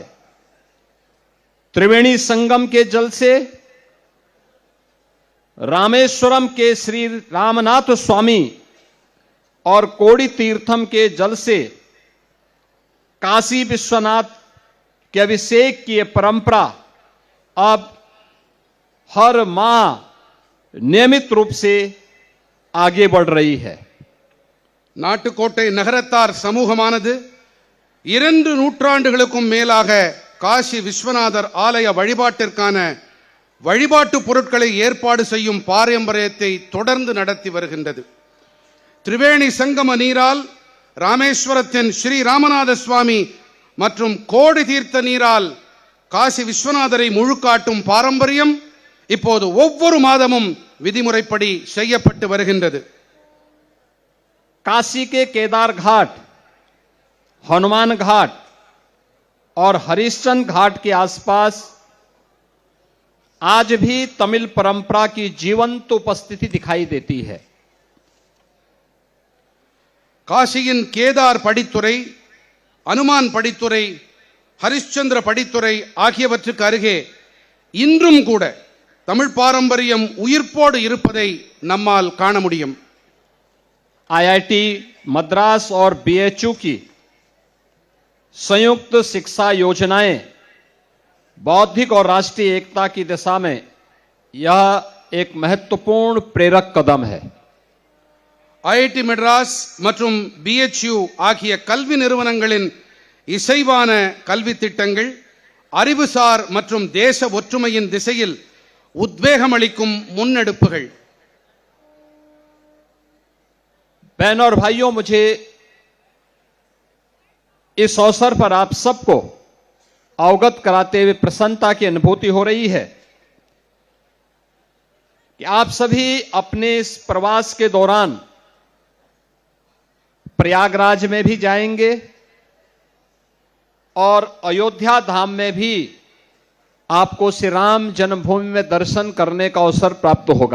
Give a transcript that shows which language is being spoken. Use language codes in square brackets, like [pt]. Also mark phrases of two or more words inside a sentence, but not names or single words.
[hi] त्रिवेणी संगम के जल से, रामेश्वरम के श्री रामनाथ स्वामी और कोड़ी तीर्थम के जल से काशी विश्वनाथ के अभिषेक की यह परंपरा अब हर माह नियमित रूप से आगे बढ़ रही है। [ta] நாட்டுக்கோட்டை நகரத்தார் சமூகமானது 2 நூற்றாண்டுகளுக்கும் மேலாக காசி விஸ்வநாதர் ஆலய வழிபாட்டிற்கான வழிபாட்டு பொருட்களை ஏற்பாடு செய்யும் பாரம்பரியத்தை தொடர்ந்து நடத்தி வருகின்றது. திரிவேணி சங்கம நீரால் ராமேஸ்வரத்தின் ஸ்ரீ ராமநாத சுவாமி மற்றும் கோடி தீர்த்த நீரால் காசி விஸ்வநாதரை முழுக்காட்டும் பாரம்பரியம் இப்போது ஒவ்வொரு மாதமும் விதிமுறைப்படி செய்யப்பட்டு வருகின்றது. [hi] काशी के केदार घाट, हनुमान घाट और हरिश्चंद्र घाट के आसपास आज भी तमिल परंपरा की जीवंत उपस्थिति दिखाई देती है। [ta] காசியின் கேதார் படித்துறை, அனுமான் படித்துறை, ஹரிಶ್ಚಂದ್ರ படித்துறை ஆகியவற்றுக்கு அருகே இன்றும் கூட தமிழ் பாரம்பரியம் உயிர்ப்போடு இருப்பதை நம்மால் காண முடியும். [hi] आईआईटी मद्रास और बीएचयू की संयुक्त शिक्षा योजनाएं बौद्धिक और राष्ट्रीय एकता की दिशा में यह एक महत्वपूर्ण प्रेरक कदम है। [ta] ஐஐடி மெட்ராஸ் மற்றும் பிஎச்யூ ஆகிய கல்வி நிறுவனங்களின் இசைவான கல்வி திட்டங்கள் அறிவுசார் மற்றும் தேச ஒற்றுமையின் திசையில் உத்வேகமளிக்கும் முன்னெடுப்புகள். [hi] बहनों और भाइयों, मुझे इस अवसर पर आप सबको अवगत कराते हुए प्रसन्नता की अनुभूति हो रही है कि आप सभी अपने इस प्रवास के दौरान प्रयागराज में भी जाएंगे और अयोध्या धाम में भी आपको श्री राम जन्मभूमि में दर्शन करने का अवसर प्राप्त होगा।